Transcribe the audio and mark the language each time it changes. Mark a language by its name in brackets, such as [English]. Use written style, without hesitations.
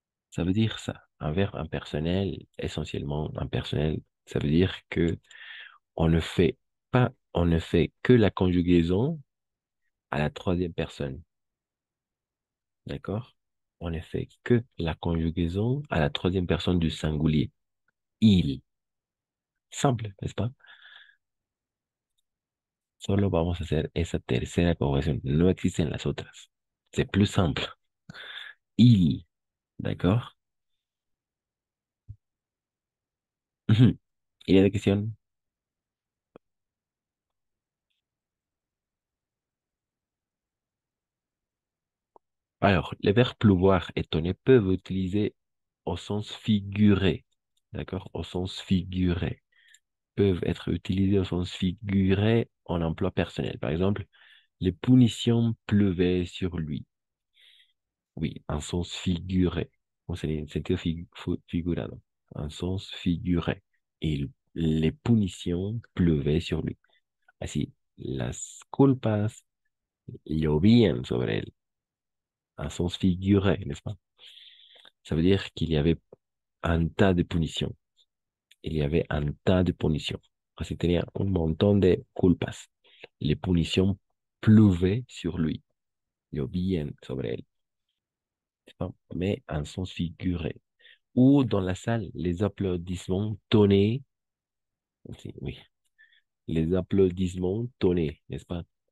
[French] Ça veut dire ça. Un verbe impersonnel, essentiellement impersonnel, ça veut dire que on ne fait on ne fait que la conjugaison à la troisième personne. D'accord? On ne fait que la conjugaison à la troisième personne du singulier. Il. Simple, n'est-ce pas? [Spanish] Solo vamos a hacer esa tercera conjugación. No existen las otras. [French] C'est plus simple. Il. D'accord? Mhm. Il y a des questions? Alors, les verbes pleuvoir et tonner peuvent utiliser au sens figuré. D'accord? Au sens figuré. Peuvent être utilisés au sens figuré en emploi personnel. Par exemple, les punitions pleuvaient sur lui. Oui, en sens figuré. [Spanish] O sea, en sentido figurado. [French] En sens figuré. Les punitions pleuvaient sur lui. [Spanish] Así, las culpas llovían sobre él. [French] En sens figuré, n'est-ce pas? Ça veut dire qu'il y avait un tas de punitions. Il y avait un tas de punitions. [Spanish] Así tenía un montón de culpas. [French] Les punitions pleuvaient sur lui. [Spanish] Llovían sobre él. [French] C'est pas? Mais en sens figuré. Ou dans la salle, les applaudissements tonnaient. Aussi, oui, les applaudissements tonnaient, n'est-ce pas?